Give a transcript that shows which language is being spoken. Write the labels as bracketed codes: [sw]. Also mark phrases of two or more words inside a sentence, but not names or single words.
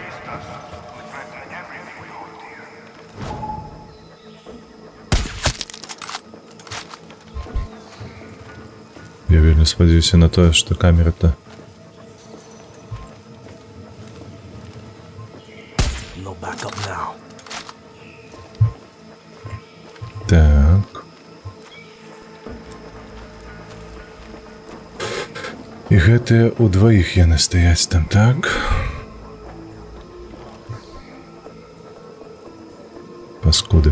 [be] Я вельмі спадзяюся на тое, што камера-то... [en] No backup now. [be] Так. І гэтыя ўдваіх яны стаяць там, так? Паскуды.